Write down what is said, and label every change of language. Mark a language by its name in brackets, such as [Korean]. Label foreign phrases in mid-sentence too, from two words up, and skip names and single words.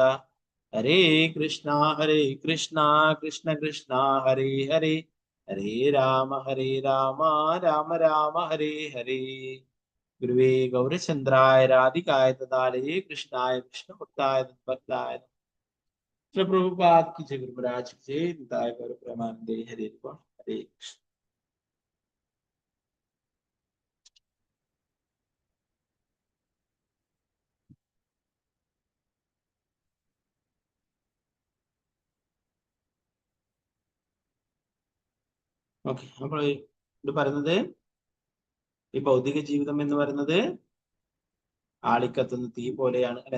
[Sanskrit] ഹരേ കൃഷ്ണ കൃഷ്ണ കൃഷ്ണ ഹരേ ഹരേ, ഹരേ രാമ രാമ രാമ ഹരേ ഹരേ. ഗുരുവേ ഗൗരചന്ദ്രായ രാധികായ തദാലയേ കൃഷ്ണായ കൃഷ്ണഭക്തായ തദ്ഭക്തായ. [Hindi] പ്രഭുപാദ് की जय, गुरु महाराज की जय, निताय गौर प्रेमानंदे हरे हरे कृष्ण. [Malayalam] ഓക്കെ, അപ്പോൾ ഇത് പറയുന്നത് ഈ ഭൗതിക ജീവിതം എന്ന് പറയുന്നത് ആളിക്കത്തുന്ന തീ പോലെയാണ് അല്ലെ.